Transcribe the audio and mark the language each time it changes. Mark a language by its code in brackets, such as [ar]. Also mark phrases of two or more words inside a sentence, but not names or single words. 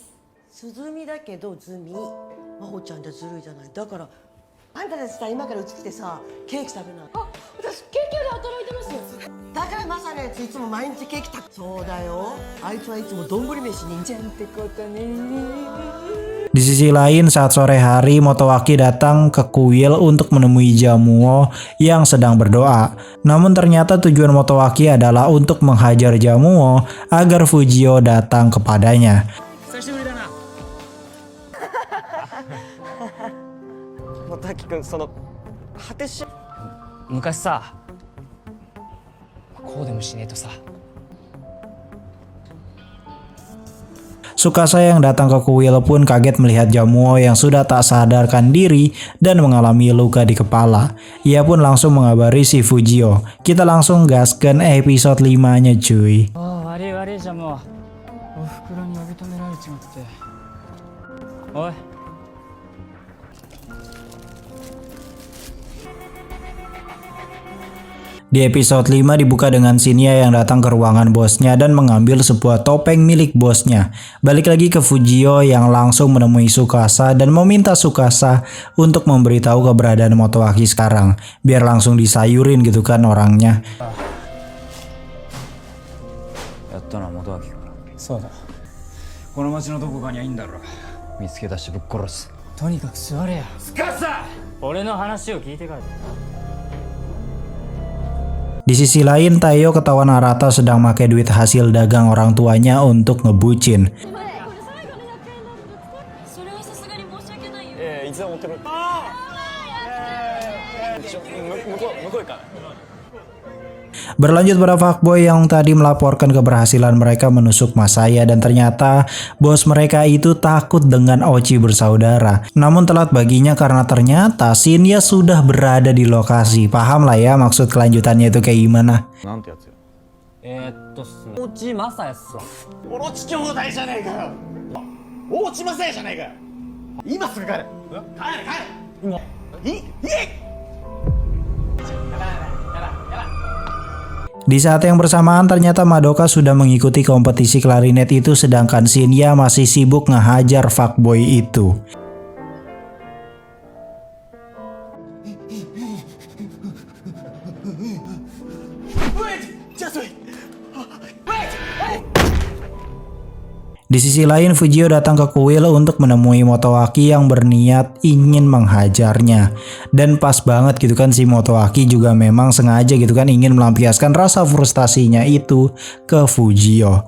[ja] 鈴見だけどズミ。真帆ちゃんじゃずるいじゃない。だからあんたたちさ、今からうち来てさ、ケーキ食べない。あ、私ケーキ屋で働いてますよ。だからマサのやついつも毎日ケーキそうだよ。あいつはいつも丼飯にじゃんってことね。 [id] Di sisi lain, saat sore hari, Motowaki datang ke kuil untuk menemui Jamuo yang sedang berdoa. Namun ternyata tujuan Motowaki adalah untuk menghajar Jamuo agar Fujio datang kepadanya. [ja] 滝君、その果てし昔さ、こうでもしねえとさ。 [id] Tsukasa yang datang ke kuil pun kaget melihat Jamuo yang sudah tak sadarkan diri dan mengalami luka di kepala. Ia pun langsung mengabari si Fujio. Kita langsung gaskan episode 5-nya cuy. [ja] 悪い悪いじゃもう。おふくろに呼び止められちまって。おい。 [id] Di episode 5 dibuka dengan Shinya yang datang ke ruangan bosnya dan mengambil sebuah topeng milik bosnya. Balik lagi ke Fujio yang langsung menemui Tsukasa dan meminta Tsukasa untuk memberitahu keberadaan Motowaki sekarang. Biar langsung disayurin gitu kan orangnya. [ja] やったな元明か。そうだ。この町のどこかにはいいんだろ。見つけ出してぶっ殺す。とにかく座れや。すかさ。俺の話を聞いてからだ。 [id] Di sisi lain, Taiyo ketahuan Arata sedang pakai duit hasil dagang orang tuanya untuk ngebucin. Berlanjut pada fuckboy yang tadi melaporkan keberhasilan mereka menusuk Masaya dan ternyata bos mereka itu takut dengan Ochi bersaudara. Namun telat baginya karena ternyata Shinya sudah berada di lokasi. Paham lah ya maksud kelanjutannya itu kayak gimana. [ja] 大地マサヤっすわ。オロチ兄弟じゃねえかよ。大地正也じゃねえかよ。今すぐ帰れ。帰れ。いい。 [id] Di saat yang bersamaan ternyata Madoka sudah mengikuti kompetisi klarinet itu sedangkan Shinya masih sibuk ngehajar fuckboy itu. Di sisi lain, Fujio datang ke kuil untuk menemui Motowaki yang berniat ingin menghajarnya. Dan pas banget gitu kan si Motowaki juga memang sengaja gitu kan ingin melampiaskan rasa frustasinya itu ke Fujio.